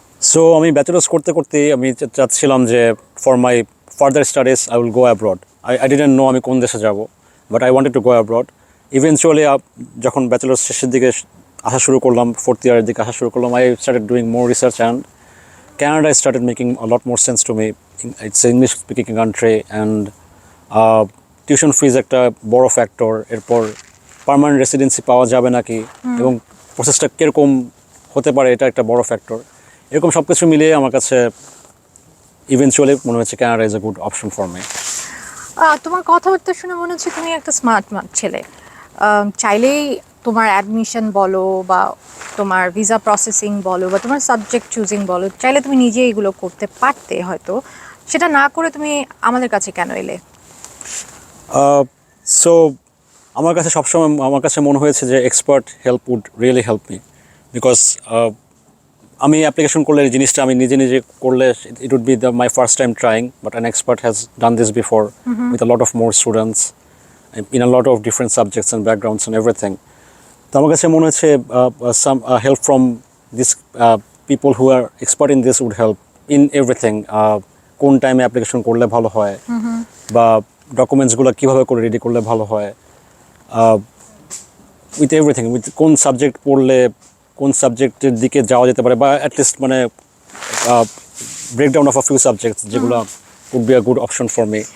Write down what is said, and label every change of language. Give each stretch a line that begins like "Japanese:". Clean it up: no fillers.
English: so
Bangla: আমি bachelors করতে করতেই আমি চাচ্ছিলাম যে
English: For my further studies I will go abroad. I didn't know
Bangla: আমি কোন দেশে যাব,
English: But I wanted to go abroad. Eventually
Bangla: যখন ব্যাচেলার্স শেষের দিকে আসা শুরু করলাম,
English: Fourth ইয়ারের দিকে আসা শুরু করলাম, I started doing more research, and Canada started making a lot more sense to me. It's an English speaking country, and tuition fees
Bangla: একটা বড় ফ্যাক্টর। এরপর পার্মানেন্ট রেসিডেন্সি পাওয়া যাবে নাকি এবং প্রসেসটা কীরকম হতে পারে, এটা একটা বড় ফ্যাক্টর। এরকম সব কিছু মিলিয়ে আমার কাছে ইভেনচুয়ালি মনে হচ্ছে
English: Canada is a good option for me.
Bangla: তোমার কথাবার্তা শুনে মনে হচ্ছে তুমি একটা স্মার্ট ছেলে। চাইলেই তোমার অ্যাডমিশন বলো বা তোমার ভিসা প্রসেসিং বলো বা তোমার সাবজেক্ট চুজিং বলো, চাইলে তুমি নিজে এগুলো করতে পারতে, হয়তো সেটা না করে তুমি আমাদের কাছে কেন এলে? সো আমার কাছে সবসময় মনে হয়েছে যে
English: expert help would really help me, because
Bangla: আমি অ্যাপ্লিকেশন করলে এই জিনিসটা আমি নিজে করলে
English: It would be my first time trying, but an expert has done this before with a lot of more students in a lot of different subjects and backgrounds and everything.
Bangla: তো আমার কাছে মনে হচ্ছে
English: some help from these people who are expert in this would help in everything.
Bangla: কোন টাইমে application করলে ভালো হয়, বা ডকুমেন্টসগুলো কীভাবে করে রেডি করলে ভালো হয়, উইথ এভরিথিং, উইথ কোন সাবজেক্ট পড়লে কোন সাবজেক্টের দিকে যাওয়া যেতে পারে, বা অ্যাটলিস্ট মানে
English: breakdown of a few subjects
Bangla: যেগুলো
English: would be a good option for me.